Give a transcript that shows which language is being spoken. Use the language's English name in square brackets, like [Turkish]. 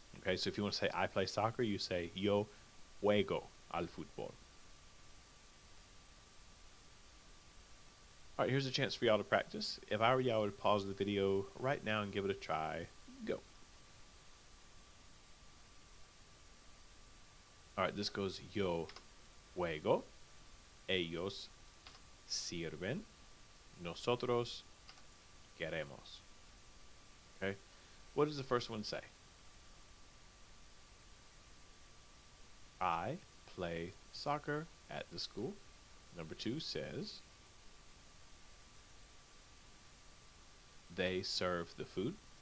[English] Okay, so if you want to say I play soccer, you say [Spanish] yo juego al fútbol. [English] All right, here's a chance for y'all to practice. If I were y'all, I would pause the video right now and give it a try. Go. All right, this goes [Spanish] yo juego, ellos sirven, nosotros queremos. [English] Okay, what does the first one say? I play soccer at the school. Number 2 says they serve the food.